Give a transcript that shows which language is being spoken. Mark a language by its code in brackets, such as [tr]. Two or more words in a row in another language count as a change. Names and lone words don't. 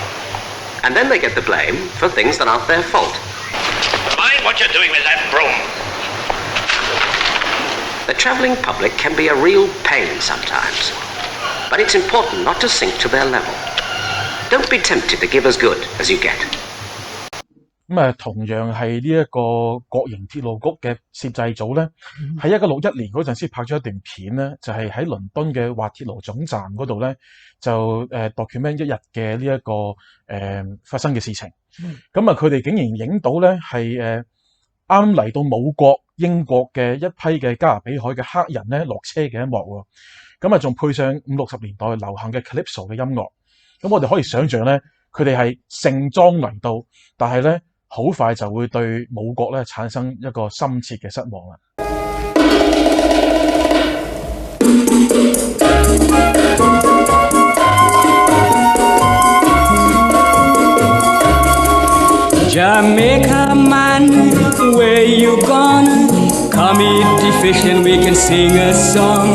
[en] And then they get the blame for things that aren't their fault. Mind what you're doing with that broom. The travelling public can be a real pain sometimes. But it's important not to sink to their level. Don't be tempted to give as good as you get. [yue] 同樣係呢一個國營鐵路局嘅攝製組咧，喺1961年嗰陣先拍咗一段片咧，就係喺倫敦嘅滑鐵盧總站嗰度咧，就document 一日嘅呢一個發生嘅事情。佢哋竟然影到咧係啱嚟到母國英國嘅一批嘅加勒比海嘅黑人咧落車嘅一幕喎。仲配上50、60年代流行嘅 Calypso 嘅音樂。我哋可以想像咧，佢哋係盛裝嚟到，但係咧好快就會對母國咧產生一個深切嘅失望啦。 [en] Jamaica man, where you gone? Come eat the fish and we can sing a song.